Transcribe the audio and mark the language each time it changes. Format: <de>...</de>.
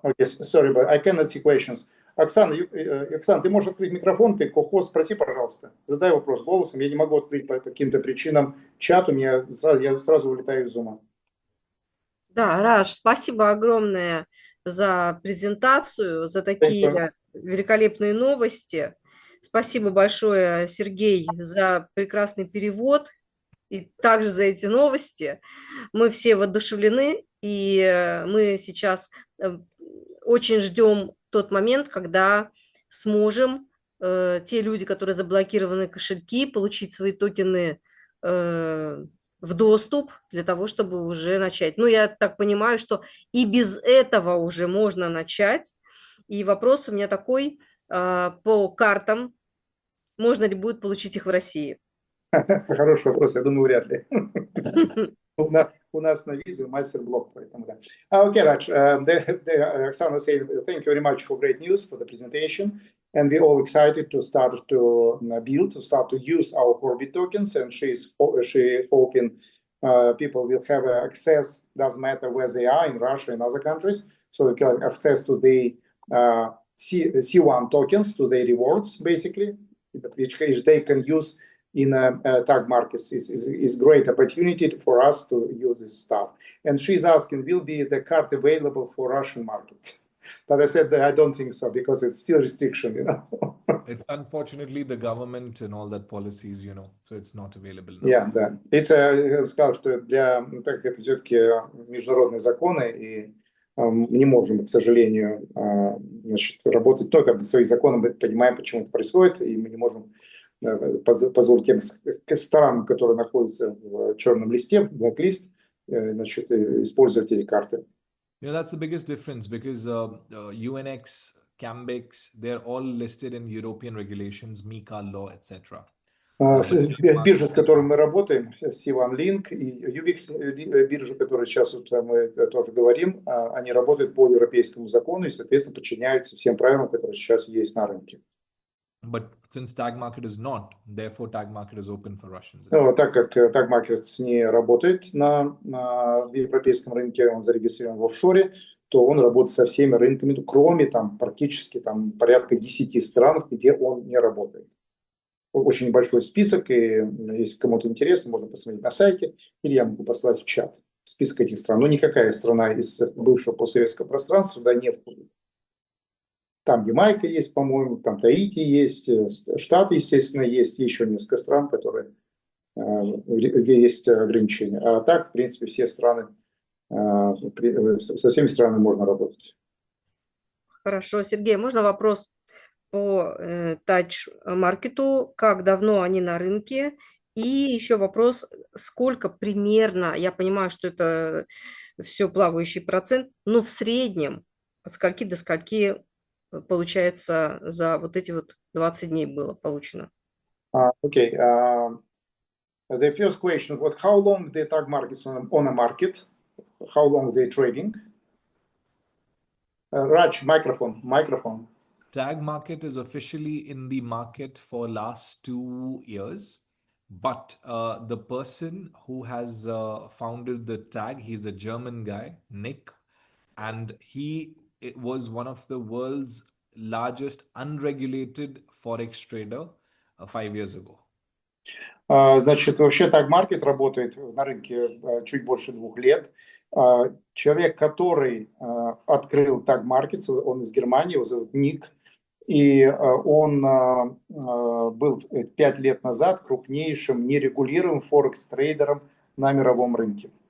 <en>Okay, sorry, but I cannot see questions.</en> <ru>Оксана, ты можешь открыть микрофон, ты ко-хост, спроси, пожалуйста. Задай вопрос голосом. Я не могу открыть по каким-то причинам чат, я сразу улетаю из зума. Да, Радж, спасибо огромное за презентацию, за такие великолепные новости. Спасибо большое, Сергей, за прекрасный перевод и также за эти новости. Мы все воодушевлены, и мы сейчас очень ждем тот момент, когда сможем те люди, которые заблокированы кошельки, получить свои токены в доступ для того, чтобы уже начать. Ну, я так понимаю, что и без этого уже можно начать. И вопрос у меня такой по картам. Можно ли будет получить их в России? Хороший вопрос, я думаю, вряд ли. У нас на визе мастер-блок, поэтому да.</ru> <en>Okay, Raj, Oksana said, thank you very much for great news, for the presentation. And we're all excited to start to build, to start to use our CORBIT tokens. And she hoping people will have access, doesn't matter where they are, in Russia and other countries. So they can have access to the C1 tokens, to the rewards, basically, which they can use in tag markets is great opportunity for us to use this stuff. And she's asking, will be the card available for Russian market? But I said that I don't think so, because it's still restriction, you know. It's unfortunately the government and all that policies, you know, so it's not available now. Yeah, да.</en> <ru>Я сказал, что так как это все-таки международные законы, и не можем, к сожалению, значит, работать только по своим законам, мы понимаем, почему это происходит, и мы не можем позволить тем странам, которые находятся в черном листе, blacklist, значит, использовать эти карты.</ru> <en>You know, that's the biggest difference, because UNX, CAMBEX, they're all listed in European regulations, MiCA law, etc.</en> <ru>Биржа, с которой мы работаем, C1 Link и UBIX биржа, которые сейчас вот мы тоже говорим, они работают по европейскому закону и, соответственно, подчиняются всем правилам, которые сейчас есть на рынке.</ru> <en>But since tag market is not, therefore tag market is open for Russians.</en> <ru>Ну, так как tag market не работает на европейском рынке, он зарегистрирован в офшоре, то он работает со всеми рынками, кроме там практически там порядка 10 стран, где он не работает. Очень небольшой список, и если кому-то интересно, можно посмотреть на сайте, или я могу послать в чат список этих стран. Но никакая страна из бывшего постсоветского пространства сюда не входит. Там Ямайка есть, по-моему, там Таити есть, Штаты, естественно, есть, еще несколько стран, которые, где есть ограничения. А так, в принципе, все страны, со всеми странами можно работать. Хорошо, Сергей, можно вопрос по тач-маркету? Как давно они на рынке? И еще вопрос, сколько примерно, я понимаю, что это все плавающий процент, но в среднем от скольки до скольки получается за вот эти вот 20 дней было получено?</ru> <en>Okay. The first question: how long the tag markets on a market? How long they trading? Raj, microphone. Tag market is officially in the market for last 2 years, but the person who has founded the tag, he's a German guy, Nick, and it was one of the world's largest unregulated forex trader 5 years ago.</en> <ru>Значит, вообще tag market работает на рынке чуть больше 2 лет. Человек, который открыл tag market, он из Германии, его зовут Ник, и он был 5 лет назад крупнейшим нерегулируемым форекс-трейдером на мировом рынке.</ru>